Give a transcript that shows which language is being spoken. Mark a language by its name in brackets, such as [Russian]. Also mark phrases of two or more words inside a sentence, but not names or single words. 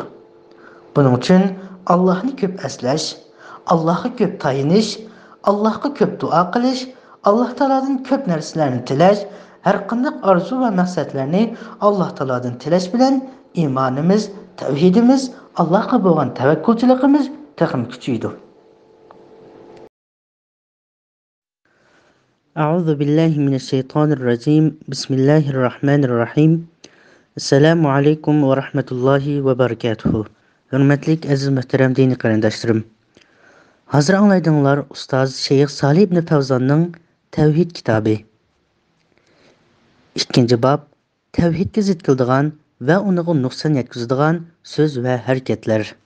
[Uzbek] Buning uchun Allohni ko'p aslash, Allohga ko'p tayinish, Allohga ko'p duo qilish, Alloh taolodan ko'p narsalarni tilash, har qanday orzu va maqsadlarni Alloh taolodan tilash bilan iymonimiz, tavhidimiz, Allohga bo'lgan tavakkulchiligimiz taqim kuchaydi. [Arabic] أعوذ بالله من الشيطان الرجيم. بسم الله الرحمن الرحيم. السلام عليكم ورحمة الله وبركاته. [Uzbek] Hurmatli aziz muhtaram diniy qarindoshlarim. Hozir anglaydinglar ustoz Sheyx Salih ibn Fawzonning Tavhid kitobi. 2-bob tavhidga zid keladigan va uniga nuqson yetkazadigan so'z va harakatlar.